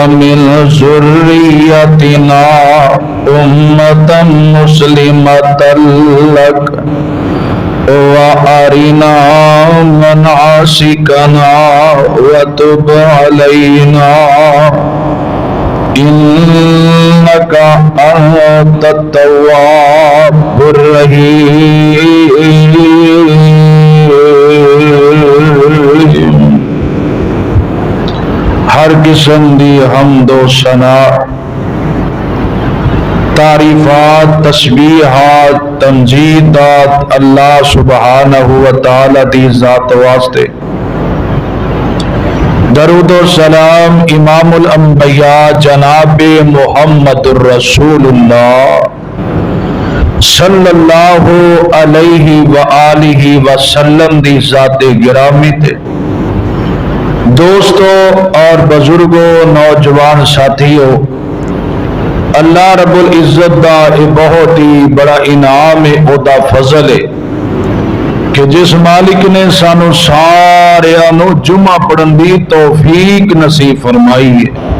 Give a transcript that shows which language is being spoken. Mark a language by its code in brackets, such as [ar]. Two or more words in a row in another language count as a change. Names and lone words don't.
[ar] من ذريتنا أمة مسلمة لك وأرنا مناسكنا وتب علينا إنك أنت التواب الرحيم. [pa] ਹਰ ਕਿਸਮ ਦੀ ਹਮਦੋ ਸਨਾ, ਤਾਰੀਫ਼ਾਤ, ਤਸਬੀਹਾਤ, ਤਮਜੀਦਾਤ [ar] الله سبحانه وتعالى [pa] ਦੀ ਜ਼ਾਤ ਵਾਸਤੇ। ਦਰੂਦ ਔਰ ਸਲਾਮ [ar] إمام الأنبياء [pa] ਜਨਾਬ [ar] محمد رسول الله صلى الله عليه وآله وسلم [pa] ਦੀ ਜ਼ਾਤੇ ਗਿਰਾਮੀ ਤੇ। ਦੋਸਤੋਂ ਔਰ ਬੁਜ਼ੁਰਗੋਂ, ਨੌਜਵਾਨ ਸਾਥੀਓਂ, [ar] الله رب العزة [pa] ਦਾ ਬਹੁਤ ਹੀ ਬੜਾ ਇਨਾਮ ਹੈ, ਓਦਾ ਫ਼ਜ਼ਲ ਹੈ ਕਿ ਜਿਸ ਮਾਲਿਕ ਨੇ ਸਾਨੂੰ ਸਾਰਿਆਂ ਨੂੰ ਜੁੰਮਾ ਪੜ੍ਹਨ ਦੀ ਤੌਫ਼ੀਕ ਨਸੀਬ ਫ਼ਰਮਾਈ ਹੈ।